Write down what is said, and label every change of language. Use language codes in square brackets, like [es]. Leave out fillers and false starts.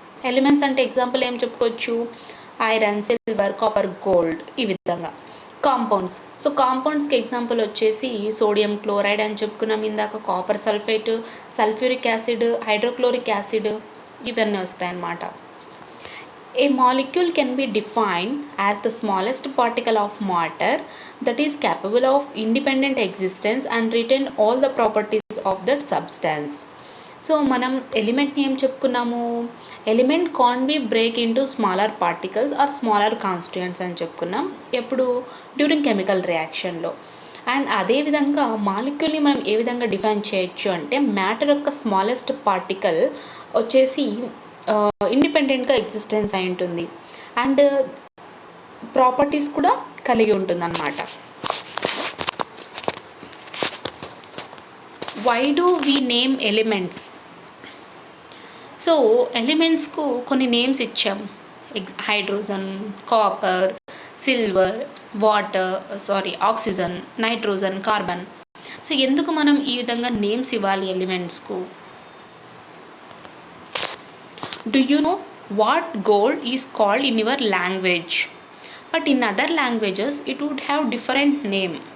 [te] Elements అంటే example ఏం చెప్పుకోవచ్చు? ఐరన్, సిల్వర్, కాపర్, గోల్డ్, ఈ విధంగా. కాంపౌండ్స్, సో కాంపౌండ్స్కి ఎగ్జాంపుల్ వచ్చేసి సోడియం క్లోరైడ్ అని చెప్పుకున్నాం ఇందాక, copper sulphate, sulphuric acid, hydrochloric acid, ఇవన్నీ వస్తాయన్నమాట. [en] A molecule can be defined as the smallest particle of matter that is capable of independent existence and retain all the properties of that substance. [te] So మనం ఎలిమెంట్ని ఏం చెప్పుకున్నాము? [en] element can be break into smaller particles or smaller constituents [te] అని చెప్పుకున్నాం. ఎప్పుడు? During chemical రియాక్షన్లో. And అదేవిధంగా మాలిక్యూల్ని మనం ఏ విధంగా define చేయొచ్చు అంటే మ్యాటర్ యొక్క స్మాలెస్ట్ పార్టికల్ వచ్చేసి ఇండిపెండెంట్గా ఎగ్జిస్టెన్స్ అయి ఉంటుంది అండ్ ప్రాపర్టీస్ కూడా కలిగి ఉంటుంది అన్నమాట. [en] Why do we name elements? [te] So ఎలిమెంట్స్కు కొన్ని నేమ్స్ ఇచ్చాం. Hydrogen, copper, silver, water, oxygen, nitrogen, carbon. So ఎందుకు మనం ఈ విధంగా నేమ్స్ ఇవ్వాలి ఎలిమెంట్స్కు? [en] Do you know what gold is called in your language? But in other languages it would have different name.